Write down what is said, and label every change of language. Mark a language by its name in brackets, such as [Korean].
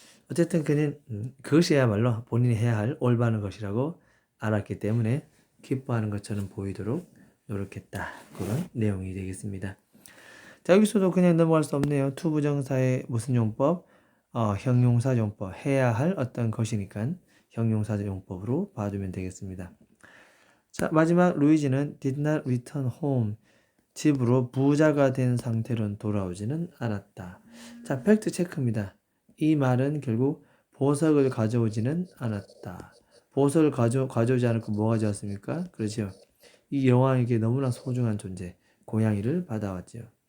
[Korean] 어쨌든 그는 그것이야말로 본인이 해야 할 올바른 것이라고 알았기 때문에 기뻐하는 것처럼 보이도록 노력했다. 그런 내용이 되겠습니다. 자, 여기서도 그냥 넘어갈 수 없네요. 투부정사의 무슨 용법? 형용사 용법. 해야 할 어떤 것이니까 형용사 용법으로 봐주면 되겠습니다. 자, 마지막 루이지는 [English] did not return home. [Korean] 집으로 부자가 된 상태로는 돌아오지는 않았다. 자, 팩트 체크입니다. 이 말은 결국 보석을 가져오지는 않았다. 보석을 가져오지 않고 뭐 가져왔습니까? 그렇죠. 이 여왕에게 너무나 소중한 존재, 고양이를 받아왔죠.